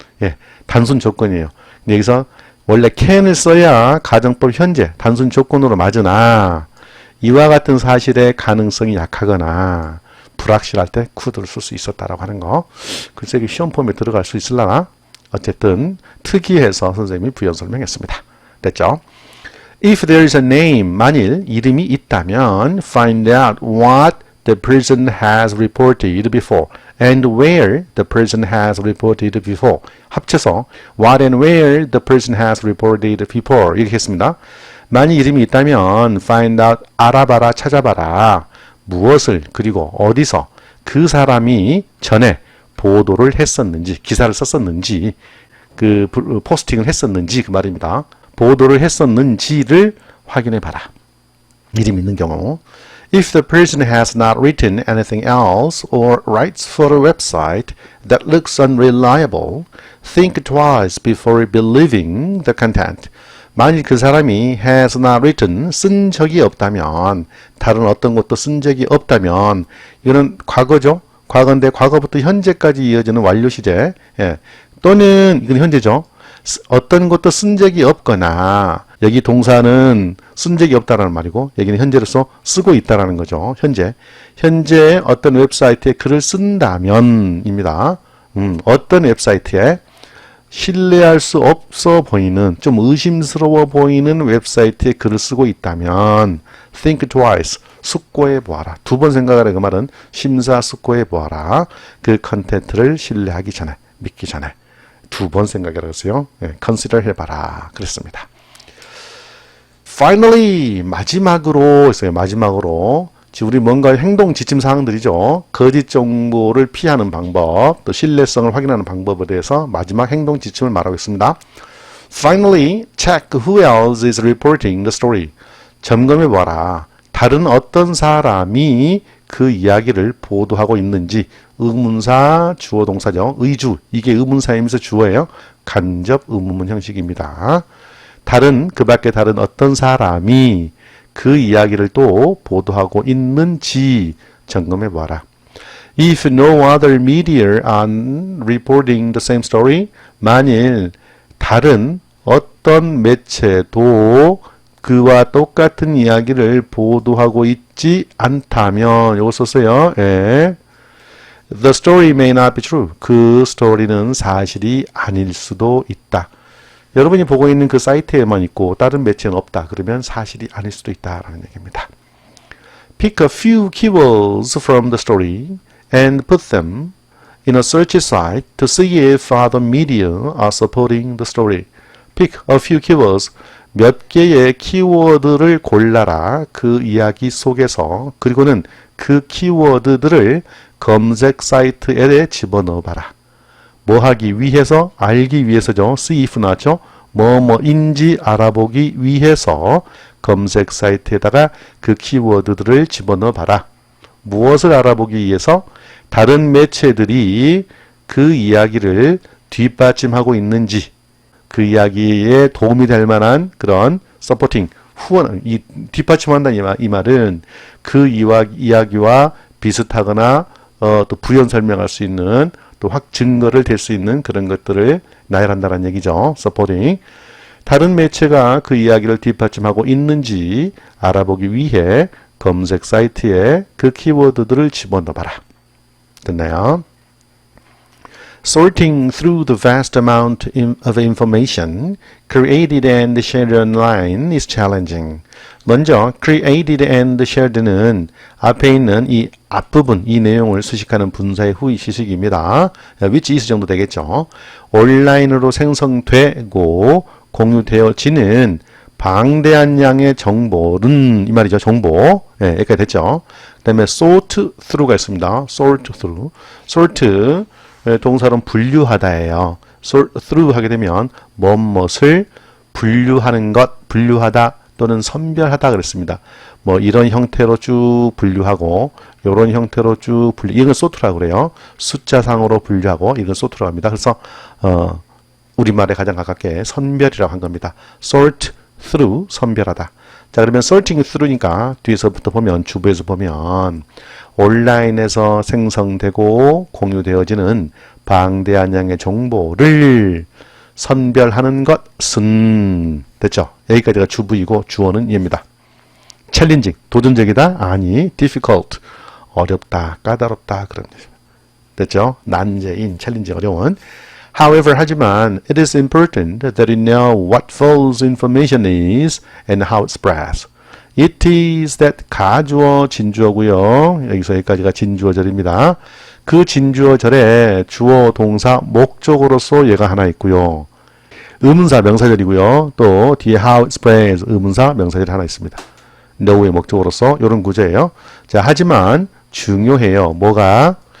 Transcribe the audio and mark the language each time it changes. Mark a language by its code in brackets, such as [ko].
[ko] 예, 단순 조건이에요. 근데 여기서 원래 can을 써야 가정법 현재 단순 조건으로 맞으나 이와 같은 사실의 가능성이 약하거나 불확실할 때 could를 쓸 수 있었다라고 하는 거. 글쎄 이게 시험 폼에 들어갈 수 있으려나? 어쨌든 특이해서 선생님이 부연 설명했습니다. 됐죠? [en] If there is a name, [ko] 만일 이름이 있다면 [en] find out what the person has reported before and where the person has reported before. [ko] 합쳐서 [en] what and where the person has reported before [ko] 이렇게 했습니다. 만일 이름이 있다면 [en] find out, [ko] 알아봐라, 찾아봐라. 무엇을, 그리고 어디서 그 사람이 전에 보도를 했었는지, 기사를 썼었는지, 그 포스팅을 했었는지 그 말입니다. 보도를 했었는지를 확인해 봐라. 이름 있는 경우. [en] If the person has not written anything else or writes for a website that looks unreliable, think twice before believing the content. [ko] 만일 그 사람이 [en] has not written, [ko] 쓴 적이 없다면, 다른 어떤 것도 쓴 적이 없다면, 이거는 과거죠. 과거인데 과거부터 현재까지 이어지는 완료 시제. 예. 또는 이건 현재죠. 어떤 것도 쓴 적이 없거나 여기 동사는 쓴 적이 없다라는 말이고 여기는 현재로서 쓰고 있다라는 거죠. 현재 어떤 웹사이트에 글을 쓴다면입니다. 어떤 웹사이트에 신뢰할 수 없어 보이는 좀 의심스러워 보이는 웹사이트에 글을 쓰고 있다면 [en] think twice [ko] 숙고해 보아라. 두 번 생각하라. 그 말은 심사숙고해 보아라. 그 컨텐츠를 신뢰하기 전에 믿기 전에 두 번 생각해라 했어요. 예, consider 해봐라 그랬습니다. Finally 마지막으로 했어요. 마지막으로 지금 우리 뭔가 행동 지침 사항들이죠. 거짓 정보를 피하는 방법, 또 신뢰성을 확인하는 방법에 대해서 마지막 행동 지침을 말하고 있습니다. [en] Finally, check who else is reporting the story. [ko] 점검해 봐라. 다른 어떤 사람이 그 이야기를 보도하고 있는지. 의문사, 주어, 동사죠. 의주, 이게 의문사이면서 주어예요. 간접 의문문 형식입니다. 그 밖에 다른 어떤 사람이 그 이야기를 또 보도하고 있는지 점검해 봐라. [en] If no other media are reporting the same story, [ko] 만일 다른 어떤 매체도 그와 똑같은 이야기를 보도하고 있지 않다면, 이거 썼어요. 예. [en] The story may not be true. [ko] 그 스토리는 사실이 아닐 수도 있다. 여러분이 보고 있는 그 사이트에만 있고 다른 매체는 없다. 그러면 사실이 아닐 수도 있다라는 얘기입니다. [en] Pick a few keywords from the story and put them in a search site to see if other media are supporting the story. Pick a few keywords. [ko] 몇 개의 키워드를 골라라. 그 이야기 속에서. 그리고는 그 키워드들을 검색 사이트에 집어넣어봐라. 뭐 하기 위해서? 알기 위해서죠. see if 나왔죠. 뭐뭐인지 알아보기 위해서 검색 사이트에다가 그 키워드들을 집어넣어봐라. 무엇을 알아보기 위해서? 다른 매체들이 그 이야기를 뒷받침하고 있는지, 그 이야기에 도움이 될 만한 그런 서포팅, 후원, 이 뒷받침한다 이 말은 그 이야기와 비슷하거나 또 부연 설명할 수 있는 또 증거를 댈 수 있는 그런 것들을 나열한다는 얘기죠. [en] supporting. [ko] 다른 매체가 그 이야기를 뒷받침하고 있는지 알아보기 위해 검색 사이트에 그 키워드들을 집어넣어봐라. 됐나요? [en] Sorting through the vast amount of information created and shared online is challenging. [ko] 먼저 [en] created and shared [ko] 는 앞에 있는 이 앞부분, 이 내용을 수식하는 분사의 후이 시식입니다. which is 정도 되겠죠. 온라인으로 생성되고 공유되어지는 방대한 양의 정보는 이 말이죠. 정보. 예, 여기까지 됐죠. 그 다음에 sort through가 있습니다. [en] sort through. [ko] sort 동사로는 분류하다예요. sort through 하게 되면 무엇을 분류하는 것, 분류하다 또는 선별하다 그랬습니다. 뭐 이런 형태로 쭉 분류하고 이런 형태로 쭉 이건 sort라고 그래요. 숫자상으로 분류하고 이건 sort라고 합니다. 그래서 우리말에 가장 가깝게 선별이라고 한 겁니다. [en] sort through, 선별하다. [ko] 자, 그러면 sorting through니까 뒤에서부터 보면, 주부에서 보면 온라인에서 생성되고 공유되어지는 방대한 양의 정보를 선별하는 것은 됐죠? 여기까지가 주부이고 주어는 얘입니다. challenging, 도전적이다? 아니, difficult, 어렵다, 까다롭다 그런 뜻입니다. 됐죠? 난제인, challenging, 어려운. [en] However, [ko] 하지만 [en] it is important that you know what false information is and how it spreads. It is that [ko] 가주어, 진주어고요. 여기서 여기까지가 진주어절입니다. 그 진주어절에 주어, 동사, 목적어로서 얘가 하나 있고요. 의문사, 명사절이고요. 또 뒤에 [en] how it spreads, [ko] 의문사, 명사절이 하나 있습니다. know의 목적어로서 이런 구조예요. 자, 하지만 중요해요. 뭐가?